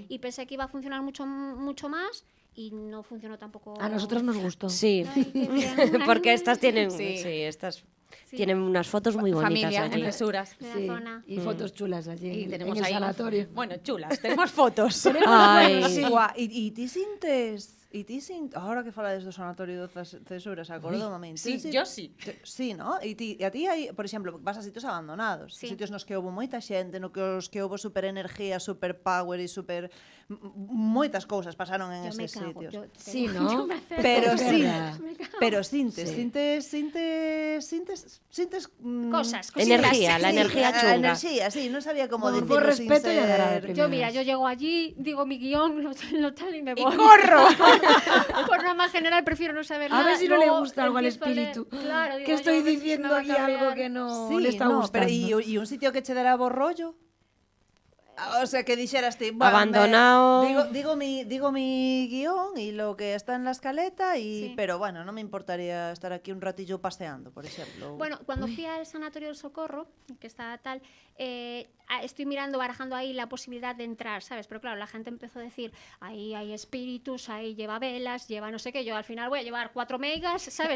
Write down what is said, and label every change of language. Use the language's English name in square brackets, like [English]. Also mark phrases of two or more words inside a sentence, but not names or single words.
[Spanish] y pensé que iba a funcionar mucho más y no funcionó tampoco. A nosotros nos gustó. Sí, Ay, qué bien. porque estas tienen, Sí. sí, estas Sí. tienen unas fotos muy bonitas Familia, allí. en cesuras. De la Sí, zona. y fotos chulas allí Y en tenemos el ahí... sanatorio. Bueno, chulas, tenemos fotos. Ay, Guau, [Galician] e ti sintes... Ahora que falades do sanatorio de cesuras, acordoume. [Spanish] Sí, yo sí. Sí, ¿no? [Galician] E a ti hai, por exemplo, vas a sitios abandonados, [Spanish] Sí. [Galician] sitios nos que houbo moita xente, no que os que houbo super energía, super power e super moitas cousas pasaron en [Spanish] Yo me [Galician] eses [Spanish] cago. [Galician] sitios. [Spanish] Sí, ¿no? Pero Es sí, verdad. [Galician] pero sintes, [Spanish] Sí. [Galician] sintes [Spanish] Cosas, Energía, la energía chunga. [Galician] enerxía, sí, non sabía como [Spanish] Por [Galician] dicirlo [Spanish] respeto sin y agradar ser... Yo, mira, yo llego allí, digo mi guión, lo tal y me voy. ¡Corro! Por norma general prefiero no saber A nada. ver si no le luego gusta algo al empiezo a leer. espíritu. Claro, digo que estoy yo, a ver si se diciendo me va a aquí algo cabrear. que no Sí, le está no, gustando. [Galician] pero e un sitio que che dará bo rollo? O sea, que dixeras ti, bueno, [Spanish] Abandonado. digo mi guión y lo que está en la escaleta, y Sí. pero bueno, no me importaría estar aquí un ratillo paseando, por ejemplo. Bueno, cuando fui al Sanatorio del Socorro, que está tal, estoy mirando, barajando ahí la posibilidad de entrar, ¿sabes? Pero claro, la gente empezó a decir, ahí hay espíritus, ahí lleva velas, lleva no sé qué, yo al final voy a llevar 4 megas, ¿sabes?